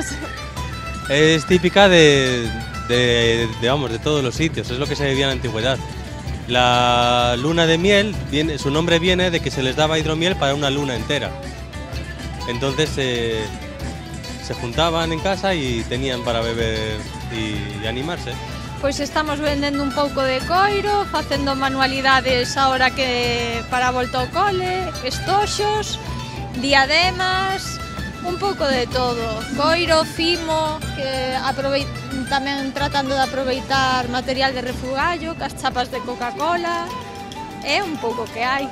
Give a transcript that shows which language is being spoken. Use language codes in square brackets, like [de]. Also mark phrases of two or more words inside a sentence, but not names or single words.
[es] Es típica de todos los sitios, es lo que se bebía en la antigüedad. La luna de miel, su nombre viene de que se les daba hidromiel para una luna entera. Entonces se juntaban en casa y tenían para beber y animarse. [gl] Pois estamos vendendo un pouco de coiro, facendo manualidades ahora que para a volta ao cole, estoxos, diademas, un pouco de todo. Coiro, fimo, que tamén tratando de aproveitar material de refugallo, cas chapas de Coca-Cola, é un pouco que hai.